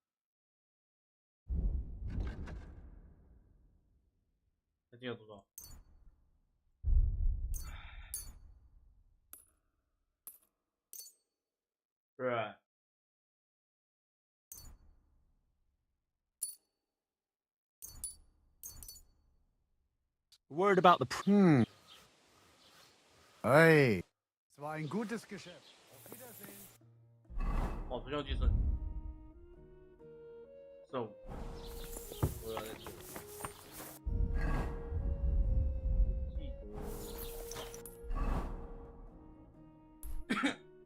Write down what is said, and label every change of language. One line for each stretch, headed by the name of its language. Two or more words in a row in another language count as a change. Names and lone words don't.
English: Right. Word about the... Hey.
German: Es war ein gutes Geschäft. Auf Wiedersehen.
Chinese: 哦，不用计生。So， 我要在这里。记得。